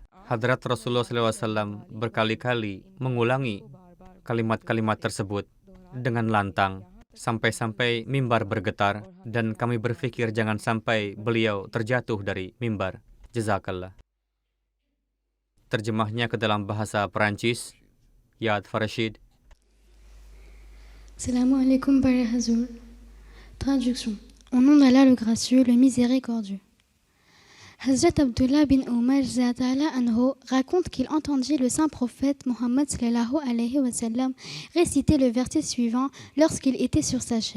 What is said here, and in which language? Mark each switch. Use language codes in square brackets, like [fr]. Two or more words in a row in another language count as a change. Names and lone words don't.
[id] Hadrat Rasulullah SAW berkali-kali mengulangi kalimat-kalimat tersebut dengan lantang, sampai-sampai mimbar bergetar, dan kami berpikir jangan sampai beliau terjatuh dari mimbar. Jazakallah. Terjemahnya ke dalam bahasa Perancis, Yad Farashid. [ar] سلام عليكم Père Hazoul. [fr] Traduction. Au nom d'Allah le gracieux, le miséricordieux. Hazrat Abdullah bin Umar anhu raconte qu'il entendit le saint prophète Mohammed [ar] صلى الله عليه وسلم [fr] réciter le verset suivant lorsqu'il était sur sa chair.